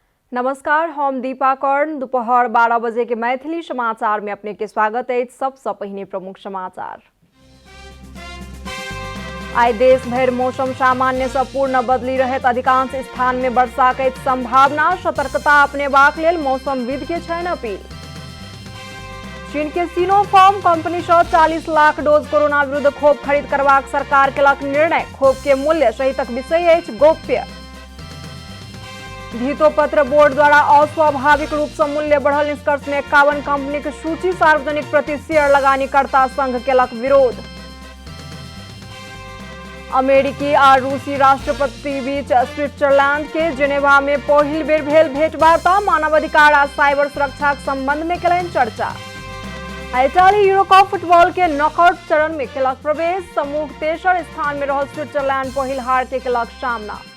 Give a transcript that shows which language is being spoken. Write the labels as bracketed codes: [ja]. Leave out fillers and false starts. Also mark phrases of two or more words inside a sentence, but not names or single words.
[mai] नमस्कार, हम दीपा कर्ण। दोपहर 12 बजे के मैथिली समाचार में अपने के स्वागत है। सबसे पहिने प्रमुख समाचार। आई देश भर मौसम सामान्य से पूर्ण बदली रहत अधिकांश स्थान में वर्षा के संभावना। सतर्कता अपनेबाक लेल मौसमविद के छैन अपील। चीन के सिनोफार्म कंपनी से 40 लाख डोज कोरोना विरुद्ध खोप खरीद करबाक सरकार केलक निर्णय। खोप के मूल्य सहितक विषय अछि गोप्य। धितोपत्र बोर्ड द्वारा अस्वाभाविक रूप से मूल्य बढ़ल निष्कर्ष में 51 कंपनी की सूची सार्वजनिक प्रति शेयर लगानीकर्ता संघ केलक विरोध। अमेरिकी और रूसी राष्ट्रपति बीच स्विट्जरलैंड के जेनेवा में पहिल बेर भेल भेंटवार्ता। मानवाधिकार और साइबर सुरक्षा संबंध में केलनि चर्चा। इटाली यूरोकप फुटबॉल के नॉकआउट चरण में केलक प्रवेश। समूह तेसर स्थान में रहल स्विट्जरलैंड पहिल हार के केलक सामना।